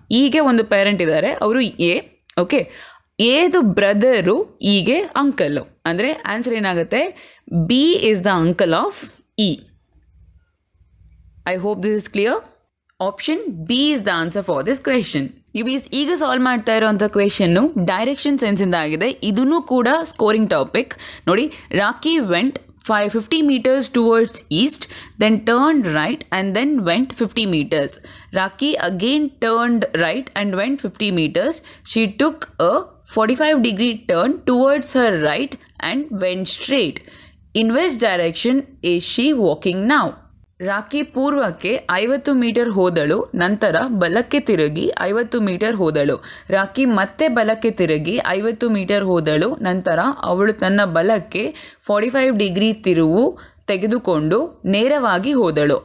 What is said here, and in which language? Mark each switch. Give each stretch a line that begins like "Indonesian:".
Kannada: ಹೀಗೆ ಒಂದು ಪೇರೆಂಟ್ ಇದ್ದಾರೆ, ಅವರು ಎ. ಓಕೆ, ಎದು ಬ್ರದರು ಹೀಗೆ ಅಂಕಲ್ಲು. ಅಂದರೆ ಆನ್ಸರ್ ಏನಾಗುತ್ತೆ?
English: B is the uncle of E. I hope this is clear. Option B is the answer for this question.
Kannada: ನೀವು ಈಗ ಸಾಲ್ವ್ ಮಾಡ್ತಾ ಇರೋಂಥ ಕ್ವೆಶನ್ನು ಡೈರೆಕ್ಷನ್ ಸೆನ್ಸಿಂದ ಆಗಿದೆ. ಇದೂ ಕೂಡ ಸ್ಕೋರಿಂಗ್ ಟಾಪಿಕ್. ನೋಡಿ,
English: Raki went 50 meters towards east, then turned right and then went 50 meters. Raki again turned right and went 50 meters. She took a 45-degree turn towards her right and went straight. In which direction is she walking now?
Kannada: Rakhi ಪೂರ್ವಕ್ಕೆ 50 metre ಹೋದಳು, ನಂತರ ಬಲಕ್ಕೆ ತಿರುಗಿ 50 metre ಹೋದಳು. ರಾಕಿ ಮತ್ತೆ ಬಲಕ್ಕೆ ತಿರುಗಿ 50 metre ಹೋದಳು, ನಂತರ ಅವಳು ತನ್ನ ಬಲಕ್ಕೆ 45 ಡಿಗ್ರಿ ತಿರುವು ತೆಗೆದುಕೊಂಡು ನೇರವಾಗಿ ಹೋದಳು.